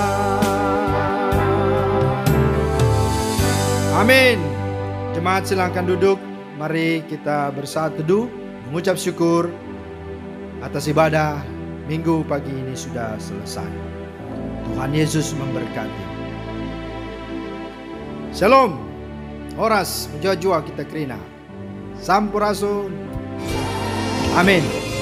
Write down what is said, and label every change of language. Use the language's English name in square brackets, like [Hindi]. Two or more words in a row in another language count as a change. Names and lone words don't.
[Indonesian] Amin. Jemaat silakan duduk. Mari kita bersatu teduh, mengucap syukur atas ibadah minggu pagi ini sudah selesai. Tuhan Yesus memberkati. Shalom. [Batak Karo] Horas, menjua-jua kita kerina. [Indonesian] Sampurasun. Amin.